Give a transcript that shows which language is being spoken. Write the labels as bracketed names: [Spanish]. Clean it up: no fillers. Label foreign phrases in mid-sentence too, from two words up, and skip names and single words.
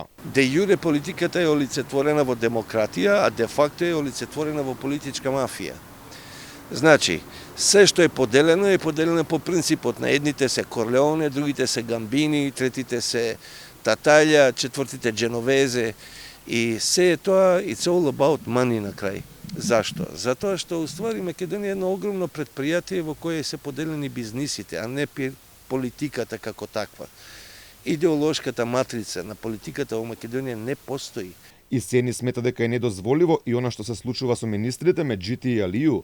[Latin] de jure [Macedonian] политиката е олицетворена во демократија, а [Latin] de facto [Macedonian] е олицетворена во политичка мафија. Значи, се што е поделено по принципот на едните се Корлеоне, другите се Гамбини, третите се Татаља, четвртите Дженовезе и се е тоа [English] it's all about money [Macedonian] на крај. Зашто? Затоа што уствари Македонија е едно огромно предпријатие во кое се поделени бизнисите, а не политиката како таква. Идеолошката матрица на политиката во Македонија не постои. И Сени смета дека е недозволиво и она што се случува со министрите Меджити и Алију.